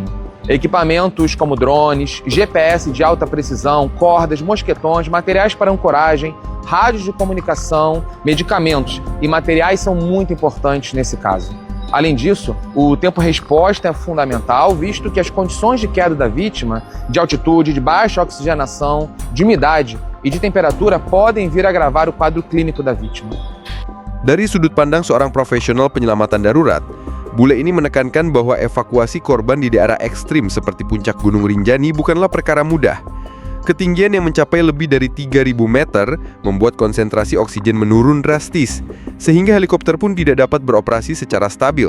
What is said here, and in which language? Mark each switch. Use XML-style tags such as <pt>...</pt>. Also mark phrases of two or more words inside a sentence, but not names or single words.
<pt>Equipamentos como drones, GPS de alta precisão, cordas, mosquetões, materiais para ancoragem, rádios de comunicação, medicamentos e materiais são muito importantes nesse caso. Além disso, o tempo-resposta é fundamental, visto que as condições de queda da vítima, de altitude, de baixa oxigenação, de umidade e de temperatura podem vir a agravar o quadro clínico da vítima.</pt> <id>Dari sudut pandang seorang profesional penyelamatan darurat, Bule ini menekankan bahwa evakuasi korban di daerah ekstrim seperti puncak Gunung Rinjani bukanlah perkara mudah. Ketinggian yang mencapai lebih dari 3.000 meter membuat konsentrasi oksigen menurun drastis, sehingga helikopter pun tidak dapat beroperasi secara stabil.</id>